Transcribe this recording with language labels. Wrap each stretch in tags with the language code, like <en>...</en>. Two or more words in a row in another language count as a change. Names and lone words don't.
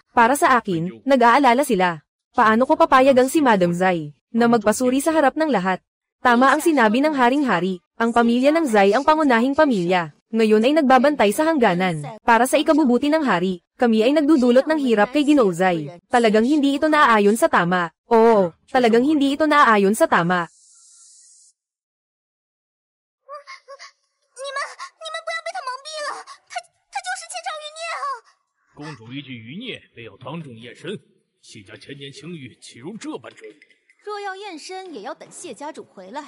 <tl>Para sa akin, nag-aalala sila. Paano ko papayagang si Madam Zai, na magpasuri sa harap ng lahat? Tama ang sinabi ng haring-hari, ang pamilya ng Zai ang pangunahing pamilya. Ngayon ay nagbabantay sa hangganan. Para sa ikabubuti ng hari, kami ay nagdudulot ng hirap kay Ginoo Zai. Talagang hindi ito naaayon sa tama. Oo, talagang hindi ito naaayon sa tama.</tl> <zh>你们不要被他蒙蔽了，他就是窃赵余孽啊！公主一句余孽，便要当众验身，谢家千年情谊，岂容这般折磨？若要验身，也要等谢家主回来。</zh>